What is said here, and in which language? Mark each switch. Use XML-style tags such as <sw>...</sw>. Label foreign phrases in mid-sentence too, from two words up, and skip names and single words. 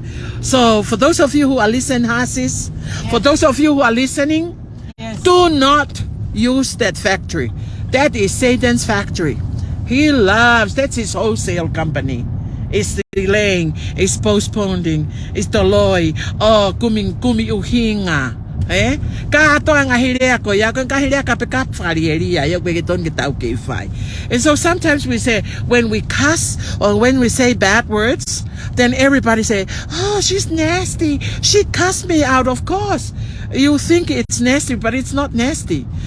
<en>So for those of you who are listening, Hasis, for those of you who are listening, do not use that factory. That is Satan's factory. He loves, that's his wholesale company. It's delaying, it's postponing, it's deloy, oh,</en> <to>kumi uhinga.</to> <en>And so sometimes we say, when we cuss or when we say bad words, then everybody say, oh, she's nasty. She cussed me out, of course. You think it's nasty, but it's not nasty.</en>